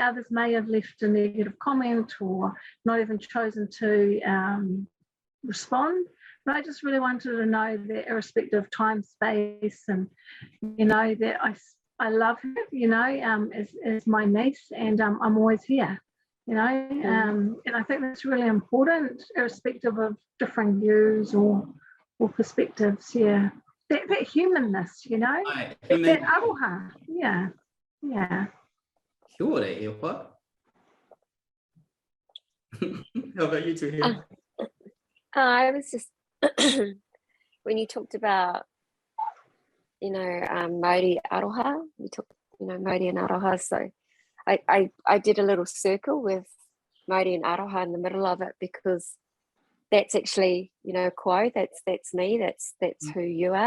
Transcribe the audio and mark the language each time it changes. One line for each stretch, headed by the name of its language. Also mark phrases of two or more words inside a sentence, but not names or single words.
English: others may have left a negative comment or not even chosen to respond, but I just really wanted to know that irrespective of time, space, and, you know, that I love her, you know, as my niece, and I'm always here, you know, and I think that's really important, irrespective of differing views or perspectives. Yeah, that humanness, you know, that aroha. Yeah.
Māori: Kia ora, e wha.
English: How about you two here? I was just when you talked about, you know, Māori aroha, you talked, you know, Māori and aroha. So I did a little circle with Māori and aroha in the middle of it, because that's actually, you know, koe, that's me, that's who you are.